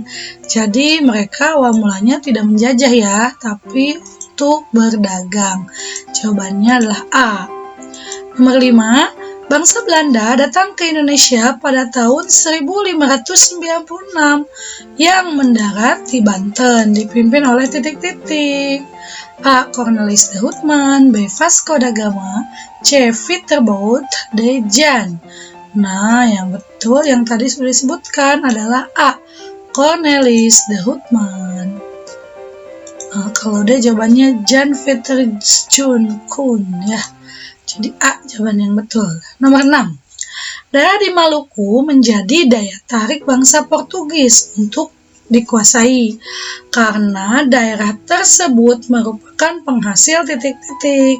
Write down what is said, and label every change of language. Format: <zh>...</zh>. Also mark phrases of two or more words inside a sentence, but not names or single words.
<id>Jadi mereka awal mulanya tidak menjajah ya, tapi untuk berdagang. Jawabannya adalah A. Nomor 5, bangsa Belanda datang ke Indonesia pada tahun 1596 yang mendarat di Banten, dipimpin oleh titik-titik. A. Cornelis de Houtman, B. Vasco da Gama, C. Fitterboot, D. Jan. Nah, yang betul yang tadi sudah disebutkan adalah A. Cornelis de Houtman. Nah, kalau D jawabannya Jan Fitterjun Koen ya. Jadi A jawaban yang betul. Nomor 6. Daerah di Maluku menjadi daya tarik bangsa Portugis untuk dikuasai karena daerah tersebut merupakan penghasil titik-titik.</id>